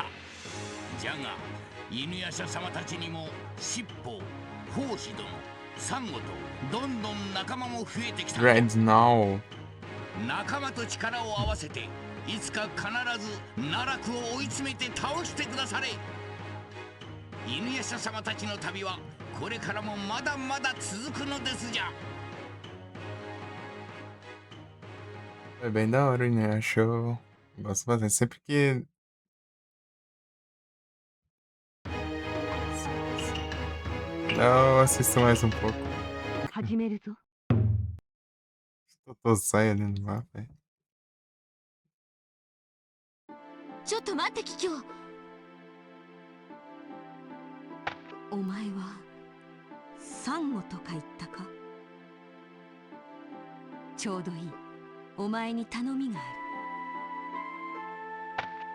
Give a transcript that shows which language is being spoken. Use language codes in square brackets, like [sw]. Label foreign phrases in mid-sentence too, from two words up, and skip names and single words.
[ja] じゃが犬夜叉様たちにも尻尾、法師殿、サンゴとどんどん仲間も増えてきた。 Red Now. 仲間と力を合わせていつか必ず奈落を追い詰めて倒してくだされ。犬夜叉様たちの旅はこれからもまだまだ続くのですじゃ。 [pt] Foi bem da hora, né? Achou. Gosto bastante. Sempre que. Eu assisto mais um pouco. [ja] 始めるぞ。 [pt] Tô saia ali no mapa. [ja] ちょっと待って桔梗。お前はサンゴとか言ったか。ちょうどいい。お前に頼みがある。